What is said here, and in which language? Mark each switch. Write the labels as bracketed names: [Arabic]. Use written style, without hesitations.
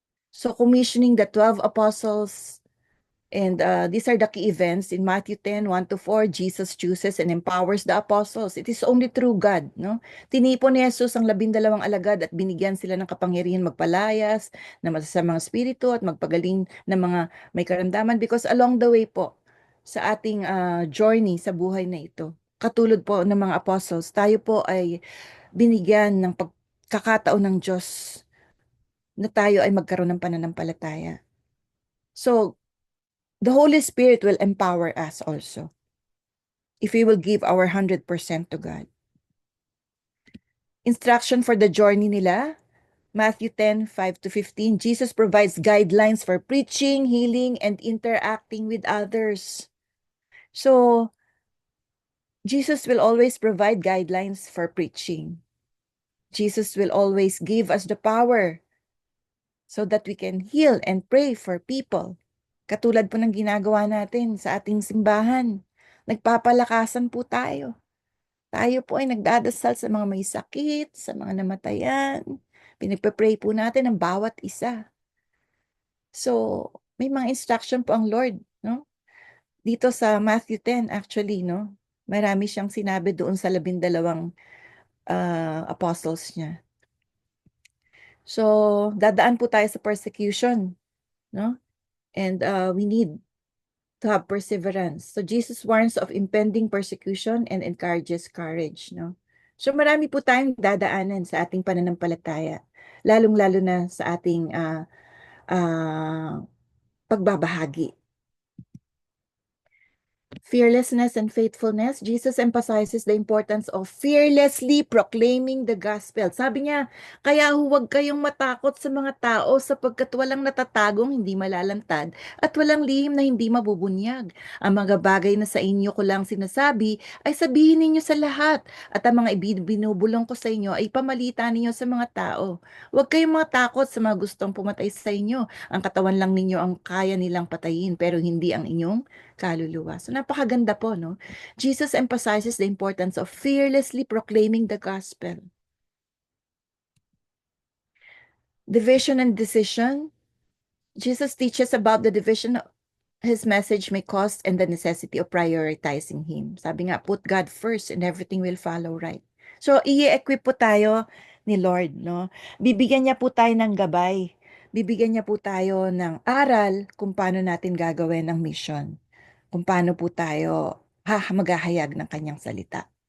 [English] So commissioning the 12 apostles, and these are the key events in Matthew 10, 1 to 4. Jesus chooses and empowers the apostles. It is only through God, no? [Filipino] Tinipon ni Jesus ang 12 alagad at binigyan sila ng kapangyarihan magpalayas ng masasamang spirito at magpagaling ng mga may karamdaman, [English] because along the way [Filipino] po sa ating journey sa buhay na ito, katulad po ng mga apostles, tayo po ay binigyan ng pagkakataon ng Diyos na tayo ay magkaroon ng pananampalataya. [English] So, the Holy Spirit will empower us also if we will give our 100% to God. Instruction for the journey nila, Matthew 10, 5 to 15. Jesus provides guidelines for preaching, healing, and interacting with others. So, Jesus will always provide guidelines for preaching. Jesus will always give us the power so that we can heal and pray for people. [Filipino] Katulad po ng ginagawa natin sa ating simbahan. Nagpapalakasan po tayo. Tayo po ay nagdadasal sa mga may sakit, sa mga namatayan. Pinagpe-pray po natin ang bawat isa. So, may mga instruction po ang Lord, no? Dito sa Matthew 10, actually, no? Marami siyang sinabi doon sa 12 apostles niya. So, dadaan po tayo sa persecution, no? [English] And we need to have perseverance. So Jesus warns of impending persecution and encourages courage, no? [Filipino] So marami po tayong dadaanan sa ating pananampalataya, lalong-lalo na sa ating uh, pagbabahagi. [English] Fearlessness and faithfulness. Jesus emphasizes the importance of fearlessly proclaiming the gospel. [Filipino] Sabi niya, kaya huwag kayong matakot sa mga tao sapagkat walang natatagong hindi malalantad at walang lihim na hindi mabubunyag. Ang mga bagay na sa inyo ko lang sinasabi ay sabihin ninyo sa lahat, at ang mga binubulong ko sa inyo ay pamalita ninyo sa mga tao. Huwag kayong matakot sa mga gustong pumatay sa inyo. Ang katawan lang ninyo ang kaya nilang patayin, pero hindi ang inyong kaluluwa. So napakaganda po, [English] no? Jesus emphasizes the importance of fearlessly proclaiming the gospel. Division and decision. Jesus teaches about the division his message may cost and the necessity of prioritizing him. [Filipino] Sabi nga, [English] put God first and everything will follow right. [Filipino] So, i-equip po tayo ni Lord, no? Bibigyan niya po tayo ng gabay. Bibigyan niya po tayo ng aral kung paano natin gagawin ang mission. Kung paano po tayo maghahayag ng kanyang salita.